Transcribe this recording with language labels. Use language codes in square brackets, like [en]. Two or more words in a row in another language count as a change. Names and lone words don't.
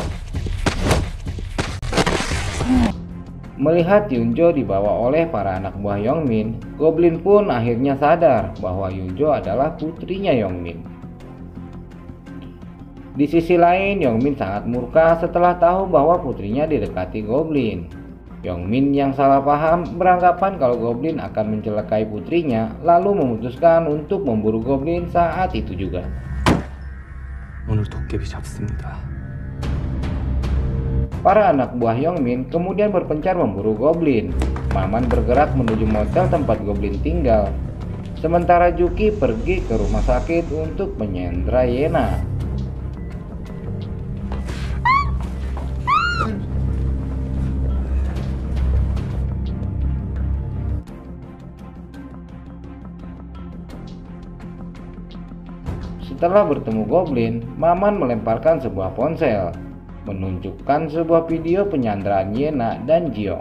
[id] Melihat Hyunjo dibawa oleh para anak buah Yongmin, Goblin pun akhirnya sadar bahwa Hyunjo adalah putrinya Yongmin. Di sisi lain, Yongmin sangat murka setelah tahu bahwa putrinya didekati Goblin. Yongmin yang salah paham beranggapan kalau Goblin akan mencelakai putrinya, lalu memutuskan untuk memburu Goblin saat itu juga. [ko] 오늘 도깨비 잡습니다. [id] Para anak buah Yongmin kemudian berpencar memburu Goblin. Maman bergerak menuju motel tempat Goblin tinggal. Sementara Juki pergi ke rumah sakit untuk menyandra Yena. Setelah bertemu Goblin, Maman melemparkan sebuah ponsel, menunjukkan sebuah video penyanderaan Yena dan Ji-young.